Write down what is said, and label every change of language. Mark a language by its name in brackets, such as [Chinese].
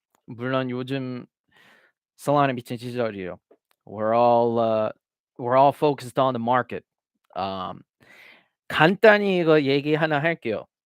[Korean] 물론 요즘 Solana 미친 시절이에요. [English] We're all focused on the market. [Korean] Um, 간단히 이거 얘기 하나 할게요.